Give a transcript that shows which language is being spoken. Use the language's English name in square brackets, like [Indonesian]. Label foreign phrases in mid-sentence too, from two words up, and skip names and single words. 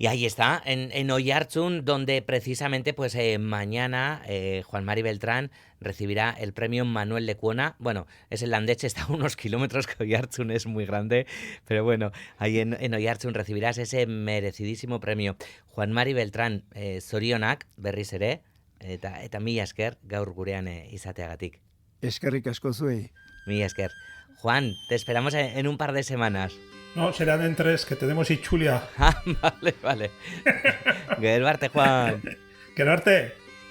[Spanish] Y ahí está, en Oiartzun, donde precisamente pues mañana Juan Mari Beltrán recibirá el premio Manuel Lecuona. Bueno, es en Landeche, está a unos kilómetros, que Oiartzun es muy grande, pero bueno, ahí en Oiartzun recibirás ese merecidísimo premio. [Basque] Juan Mari Beltrán, zorionak, berriz ere, eta mila esker gaur gurean izateagatik. Eskerrik asko zuei. Mila esker. [Spanish] Juan, te esperamos en un par de semanas. No, serán en 3, que tenemos Ichulia. Ah, vale, vale. [Basque] Gero arte, [Spanish] Juan. Quererte.